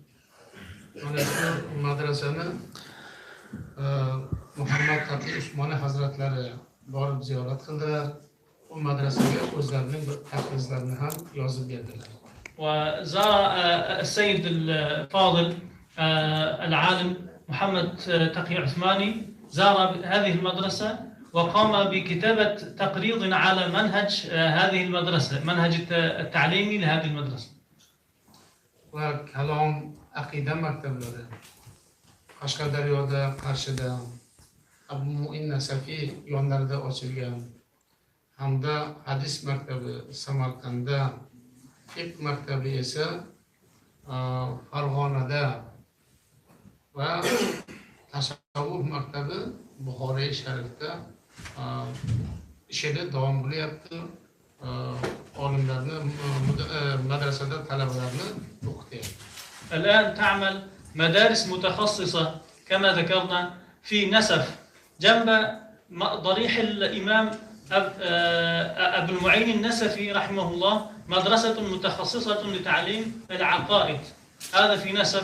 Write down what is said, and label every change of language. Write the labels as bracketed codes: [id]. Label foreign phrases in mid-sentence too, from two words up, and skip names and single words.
[uz] madrasani Muhammad Taqi Usmoni hazratlari borib ziyorat qildilar. Bu madrasaga o'zlarining bir tafsirlarini ham yozib berdilar. [ar] وزار السيد الفاضل العالم محمد تقي عثماني زار هذه المدرسة وقام بكتابة تقريض على منهج هذه المدرسة، منهج التعليمي لهذه المدرسة. وكلام عقيدة [uz] maktablari Qashqadaryoda, Qarshida, Abu Mu'in Nasafiy yonlarida ochilgan hamda hadis maktabi Samarqandda, fiqh maktabi esa Farg'onada va tasavvuf maktabi Buxoriy sharifda ishida davom bo'lyapti. Olimlarni madrasada talabalarni o'qityapti. [ar] الآن تعمل مدارس متخصصة كما ذكرنا في نسف جنب ضريح الإمام أبو المعين النسفي رحمه الله مدرسة متخصصة لتعليم العقائد، هذا في نسف.